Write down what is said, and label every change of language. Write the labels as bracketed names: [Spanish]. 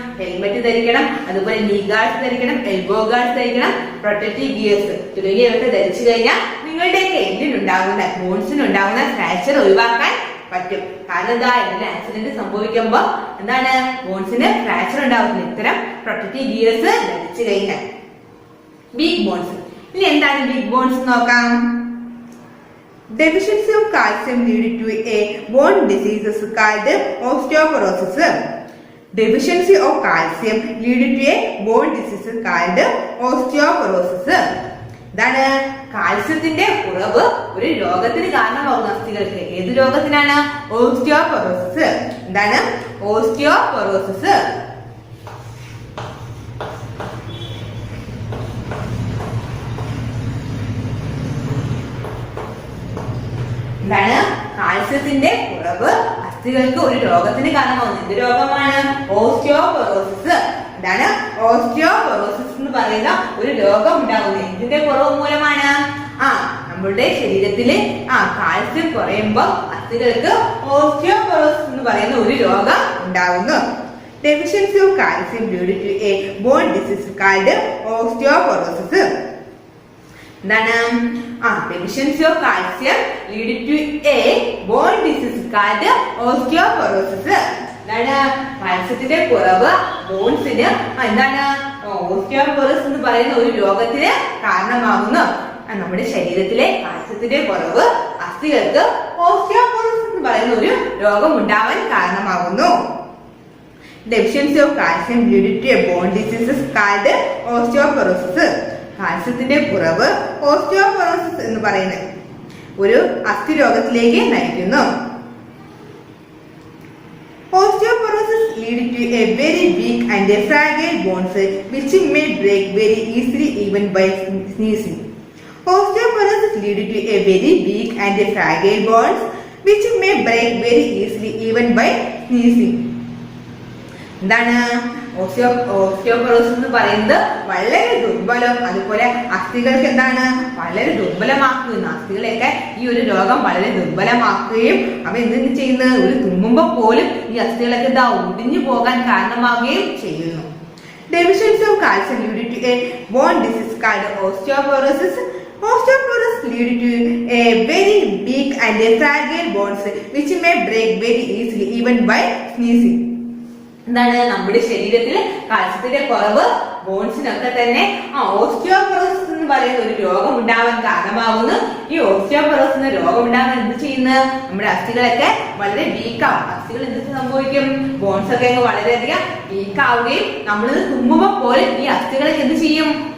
[Malayalam] Helmet ധരിക്കണം, അതുപോലെ നീ ഗാർഡ്സ് ധരിക്കണം, എൽബോ ഗാർഡ്സ് ധരിക്കണം, പ്രൊട്ടക്റ്റീവ് ഗിയേഴ്സ് തുടങ്ങിയവയൊക്കെ ധരിച്ചു കഴിഞ്ഞാൽ നിങ്ങളുടെയൊക്കെ എല്ലിനുണ്ടാകുന്ന ബോൺസിനുണ്ടാകുന്ന ഫ്രാക്ചർ ഒഴിവാക്കാൻ പറ്റും. കാരണം എന്താ? എന്തെങ്കിലും ആക്സിഡന്റ് സംഭവിക്കുമ്പോൾ എന്താണ് ബോൺസിന് ഫ്രാക്ചർ ഉണ്ടാകുന്നത് ഇത്തരം പ്രൊട്ടക്റ്റീവ് ഗിയേഴ്സ് ധരിച്ചു കഴിഞ്ഞാൽ. Big bones. ഇനി എന്താണ് ബിഗ് ബോൺസ് നോക്കാം. [English] Deficiency of calcium lead to a bone disease called osteoporosis. Deficiency of calcium lead to a bone disease called osteoporosis. [Malayalam] എന്താണ്? കാൽസ്യത്തിന്റെ കുറവ് ഒരു രോഗത്തിന് കാരണമാകുന്ന അസ്ഥികൾക്ക്. ഏത് രോഗത്തിനാണ്? ഓസ്റ്റിയോപൊറോസിസ്. എന്താണ് ഓസ്റ്റിയോപൊറോസിസ്? എന്താണ്? കാൽസ്യത്തിന്റെ കുറവ് അസ്ഥികൾക്ക് ഒരു രോഗത്തിന് കാരണമാകുന്നു. എന്ത് രോഗമാണ്? ഓസ്റ്റിയോപൊറോസിസ്. എന്താണ് ഓസ്റ്റിയോപൊറോസിസ് എന്ന് പറയുന്ന ഒരു രോഗം ഉണ്ടാകുന്നത് എന്തിന്റെ കുറവ് മൂലമാണ്? നമ്മുടെ ശരീരത്തില് കാൽസ്യം കുറയുമ്പോൾ അസ്ഥികൾക്ക് ഓസ്റ്റിയോപൊറോസിസ് എന്ന് പറയുന്ന ഒരു രോഗം ഉണ്ടാകുന്നു. [English] Deficiency of calcium due to a bone disease called osteoporosis. [Malayalam] എന്താണ്? [English] Deficiency of calcium lead to a bone disease called osteoporosis. [Malayalam] എന്താണ്? കാൽസ്യത്തിന്റെ കുറവ് ബോൺസിന് എന്താണ് ഓസ്റ്റിയോപോറോസിസ് എന്ന് പറയുന്ന ഒരു രോഗത്തിന് കാരണമാകുന്നു. നമ്മുടെ ശരീരത്തിലെ കാൽസ്യത്തിന്റെ കുറവ് അസ്ഥികൾക്ക് ഓസ്റ്റിയോപോറോസിസ് എന്ന് പറയുന്ന ഒരു രോഗം ഉണ്ടാവാൻ കാരണമാകുന്നു. [English] Deficiency of calcium leading to a bone disease is called osteoporosis. [Malayalam] കാൽസ്യത്തിന്റെ കുറവ് ഓസ്റ്റിയോപോറോസിസ് എന്ന് പറയുന്നത് ഒരു അസ്ഥി രോഗത്തിലേക്ക് നയിക്കുന്നു. [English] Osteoporosis leads to a very weak and a fragile bones which may break very easily even by sneezing. Osteoporosis leads to a very weak and a fragile bones which may break very easily even by sneezing. [Malayalam] എന്താണ് osteoporosis എന്ന് പറയുന്നത്? വളരെ ദുർബലം, അതുപോലെ അസ്ഥികൾക്ക് എന്താണ് വളരെ ദുർബലമാക്കുകയും അസ്ഥികളെയൊക്കെ ഈ ഒരു രോഗം വളരെ ദുർബലമാക്കുകയും അവ എന്തെങ്കിലും ചെയ്യുന്നത് ഒരു തുമ്മുമ്പോ പോലും ഈ അസ്ഥികളൊക്കെ എന്താ ഒടിഞ്ഞു പോകാൻ കാരണമാവുകയും ചെയ്യുന്നു. [English] Deficiency of calcium leads to a bone disease called osteoporosis. Osteoporosis leads to a very weak and a fragile bones which may break very easily even by sneezing. [Malayalam] എന്താണ് നമ്മുടെ ശരീരത്തിൽ കാൽസ്യത്തിന്റെ കുറവ് ബോൺസിനൊക്കെ തന്നെ ഓസ്റ്റിയോപോറോസിസ് എന്ന് പറയുന്ന ഒരു രോഗം ഉണ്ടാവാൻ കാരണമാകുന്നു. ഈ ഓസ്റ്റിയോപോറോസിന് രോഗം ഉണ്ടാകാൻ എന്ത് ചെയ്യുന്നത്? നമ്മുടെ അസ്ഥികളൊക്കെ വളരെ വീക്കാവും. അസ്ഥികൾ എന്ത് സംഭവിക്കും? ബോൺസ് ഒക്കെ വളരെയധികം വീക്കാവുകയും നമ്മൾ തുമ്മുമ്പോൾ പോലും ഈ അസ്ഥികളൊക്കെ എന്ത് ചെയ്യും?